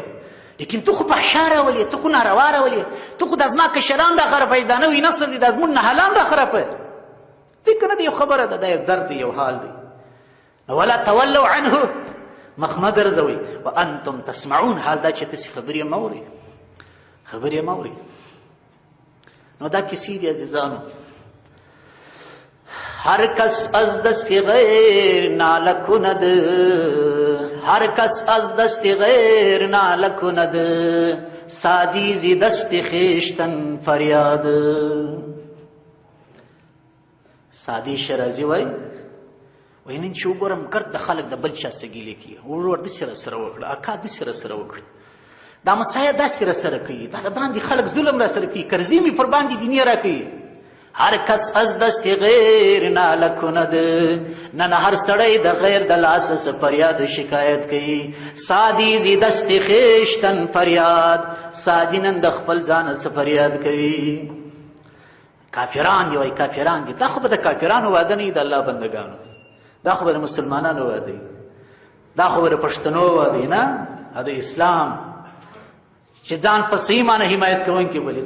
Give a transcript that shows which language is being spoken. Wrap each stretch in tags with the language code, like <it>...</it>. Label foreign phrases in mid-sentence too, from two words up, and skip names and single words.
<ps>لیکن تو خو فحشا راولې، تو خو ناروا راولې، تو خو دا زما کشران را خرابوي، دا نوي نسل دی، دا زموږ نهالان را خرابوي. دی که نه دی یو خبره ده، دا یو درد دی، یو حال دی.</ps> <ar>ولا تولوا عنه.</ar> <ps>مخ مه ګرځوئ</ps> <ar>وانتم تسمعون.</ar> <ps>حال دا چې تاسې خبرې مه اورئ، خبرې مه اورئ. نو دا کیسې دي عزیزانو.</ps> <fa>هر کس از دست غیر ناله کند، هر کس از دست غیر ناله کند، سادی زی دست خویشتن فریاد.</fa> <ps>سادی شرازی وای نن چې وګورم ګرد د خلک د بل چا څه ګیلې کوي، ورور داسې راسره وکړه، اکا داسې راسره وکړه، دا مسایه داسې راسره کوي، دا باندې خلک ظلم راسره کوي، قرضې مې پر باندې دیني را کوي.</ps> <fa>هر کس از دست غیر ناله کند.</fa> <ps>نن هر سړی د غیر د لاسه څه فریاد شکایت کوي.</ps> <fa>سادی زی دست خویشتن فریاد.</fa> <ps>سادی نن د خپل ځانه څه فریاد کوي. کافران دي، وایي کافران دي. دا خو به د کافرانو واده نه وي، د الله بندګانو. دا خو به د مسلمانانو واده وي، دا خو به د پښتنو واده وي، نه د اسلام چې ځان په صحیح معنی حمایت کوونکي بولي.</ps>